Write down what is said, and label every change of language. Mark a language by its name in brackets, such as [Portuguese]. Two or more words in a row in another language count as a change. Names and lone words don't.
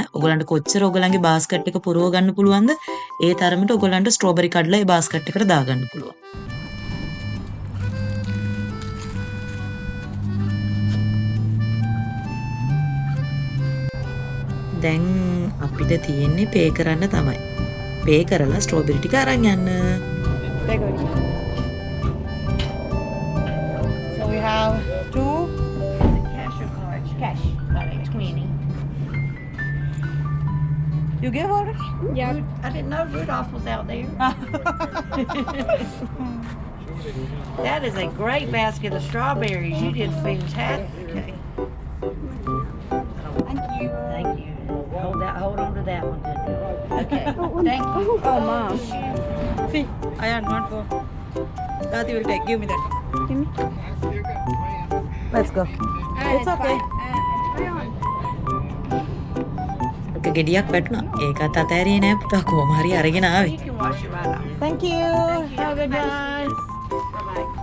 [Sinhala] ඔයගලන්ට කොච්චර ඔයගලන්ගේ බාස්කට් එක පුරව ගන්න පුළුවන්ද? ඒ තරමට ඔයගලන්ට ස්ට්‍රෝබෙරි කඩලා ඒ බාස්කට් එකට දාගන්න පුළුවන්. දැන් අපිට තියෙන්නේ පේ කරන්න තමයි. පේ කරලා ස්ට්‍රෝබෙරි ටික අරන් යන්න. [English] So we have 2. Cash or cards? Cash. Got it. 20. You gave already? Yeah. I didn't know Rudolph was out there. That is a great basket of strawberries. You did fantastic. Okay. Thank you. Thank you. Hold on to that one. Good. Okay. Thank you. Oh, Mom. See, I had one for. Daddy will take. Give me that. Give me. Let's go. It's okay. [Sinhala] එක ගෙඩියක් වැටුණා. ඒකත් අතෑරියේ නෑ පුතා. කොහොම හරි අරගෙන ආවේ. [English] You can wash it right off. Thank you. Have a good night. Bye-bye.